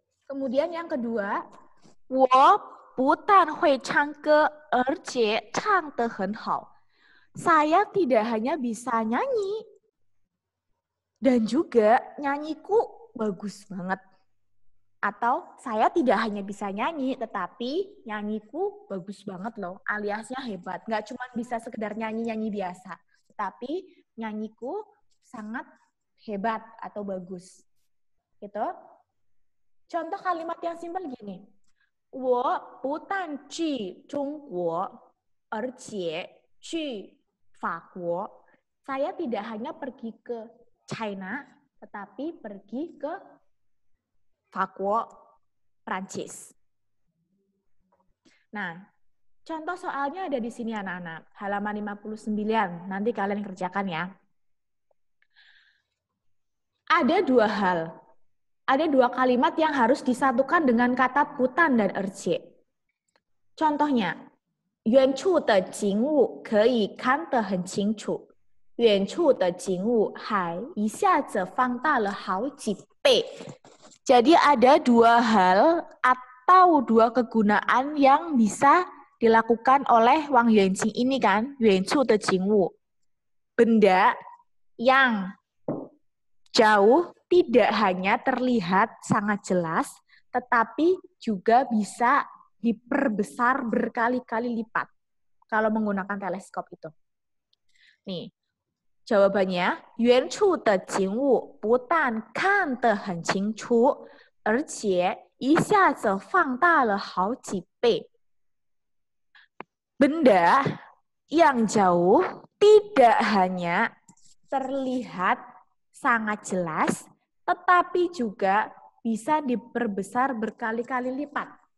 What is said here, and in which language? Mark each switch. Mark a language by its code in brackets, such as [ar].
[id] Kemudian yang kedua, [zh] 我不但会唱歌，而且唱得很好。 [id] Saya tidak hanya bisa nyanyi, dan juga nyanyiku bagus banget. Atau saya tidak hanya bisa nyanyi, tetapi nyanyiku bagus banget loh, aliasnya hebat. Nggak cuma bisa sekedar nyanyi-nyanyi biasa, tetapi nyanyiku sangat hebat atau bagus. Gitu. Contoh kalimat yang simpel gini. [zh] 我不但去中国，而且去法国。 [id] Saya tidak hanya pergi ke China, tetapi pergi ke Fakuo, Prancis. Nah, contoh soalnya ada di sini anak-anak. Halaman 59, nanti kalian kerjakan ya. Ada dua hal. Ada dua kalimat yang harus disatukan dengan kata putan dan erjie. [zh] Contohnya, 远处的景物可以看得很清楚。远处的景物还一下子放大了好几倍。 [id] Jadi ada dua hal atau dua kegunaan yang bisa dilakukan oleh Wang Yuanqing ini kan, [zh] 远处的景物. [id] Benda yang jauh tidak hanya terlihat sangat jelas, tetapi juga bisa diperbesar berkali-kali lipat kalau menggunakan teleskop itu. Nih, jawabannya, [zh] 远处的景物不但看得很清楚，而且一下子放大了好几倍。 [id] Benda yang jauh tidak hanya terlihat sangat jelas, tetapi juga bisa diperbesar berkali-kali lipat.